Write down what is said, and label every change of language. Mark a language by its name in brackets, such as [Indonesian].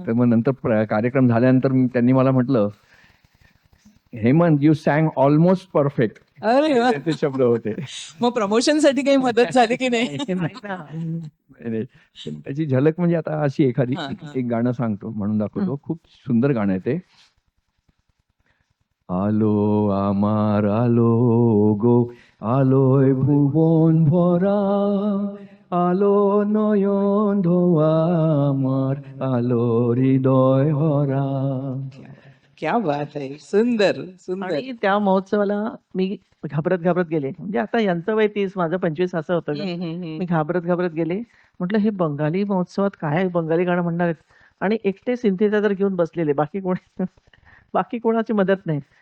[Marathi] तर मग नंतर कार्यक्रम झाल्यानंतर त्यांनी मला म्हटलं, Hemant [English] You sang almost perfect. [Marathi] अरे वा. ते शब्द होते. मग प्रमोशन साठी काही मदत झाली की नाही? नाही ना. नाही, त्याची झलक म्हणजे आता अशी एखादी हा, हा. एक गाणं सांगतो म्हणून दाखवतो. खूप सुंदर गाणं आहे ते. [Bangla] আলো আমার আলো গো, আলোয় ভুবন ভরা, আলো নয়ন ধোয়া আমার, আলো হৃদয় হরা. [Marathi] क्या बात आहे. सुंदर सुंदर. आणि त्या महोत्सवाला मी घाबरत गेले. म्हणजे आता यांचं वय 30, माझं 25 असं होतं गं. मी घाबरत गेले. म्हटलं हे बंगाली महोत्सवात काय बंगाली गाणं म्हणणार आहेत. आणि एकटे सिंथेसायझर घेऊन बसलेले, बाकी कोणाची मदत नाही.